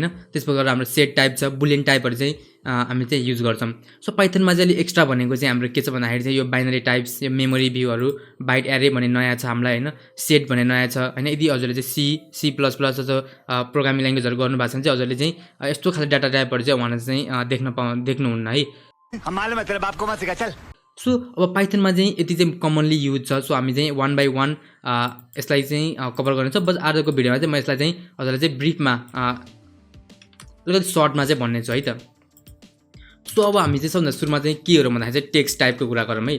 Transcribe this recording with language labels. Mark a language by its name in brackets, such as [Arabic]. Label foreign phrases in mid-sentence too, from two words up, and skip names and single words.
[Nepali] त्यसपछि हाम्रो [English] set type [Nepali] छ, [English] Boolean types [Nepali] चाहिँ हामी चाहिँ युज गर्छौं। सो पाइथनमा चाहिँ अलि एक्स्ट्रा भनेको चाहिँ हाम्रो के छ भन्दाखेरि चाहिँ यो [English] binary types, [Nepali] यो [English] memory views, byte array [Nepali] भन्ने नयाँ छ हामीलाई हैन, सेट भन्ने नयाँ छ हैन। यदि हजुरले चाहिँ सी प्लस प्लस जस्तो [English] programming languages [Nepali] गर्नु भएको छ भने चाहिँ हजुरले चाहिँ यस्तो खाले [English] data types [Nepali] चाहिँ उहाँले चाहिँ देख्नुहुन्न है। [Hindi] मालूम है तेरे बाप को मत सिखा चल। [Nepali] सो अब पाइथनमा चाहिँ यति चाहिँ [English] commonly use [Nepali] छ। सो हामी चाहिँ [English] one by one [Nepali] यसलाई चाहिँ कभर गर्नेछ। बस आजको भिडियोमा चाहिँ म यसलाई चाहिँ हजुरलाई चाहिँ ब्रिफमा अलिकति सर्टमा चाहिँ भन्ने छु है त। सो अब हामी चाहिँ सबभन्दा सुरुमा चाहिँ के गरौँ भन्दाखेरि चाहिँ [English] text type [Nepali] कुरा गरौँ है।